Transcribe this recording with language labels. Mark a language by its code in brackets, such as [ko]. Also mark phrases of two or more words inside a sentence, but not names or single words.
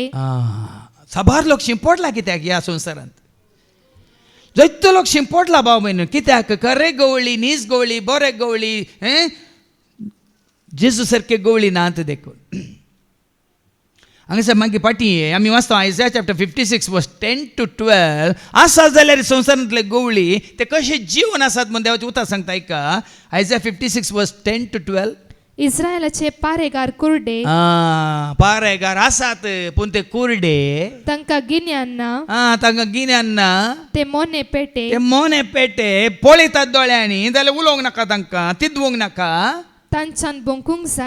[kok] साबार लोक शिंपडला कित्याक ह्या संवसारांत जायतो लोक शिंपडला भाव म्हण कित्याक खरे गवळी नीज गवळी बरे गवळी जेजू सारके गवळी नात देखून. हांगासर मागीर पाटी आमी वाचता आयझाया चॅप्टर 56 [en] verse 10 to 12 [kok] आसा जाल्यार संवसारांतले गवळी ते कशे जीवन आसात म्हण देवाचें उतर सांगता ऐका. आयझाया 56 [en] verse 10 to 12. [kok] इस्रायलाचे पारेगार कुरडे पारेगार आसात पूण ते कुरडे तांकां गिन्यान ना. तांकां गिन्यान ना. ते मोने पेटे ते मोने पेटे पळयतात दोळ्यांनी जाल्यार उलोवंक नाका तांकां तिदवंक नाका तांच्यान बोंकूंक जायना.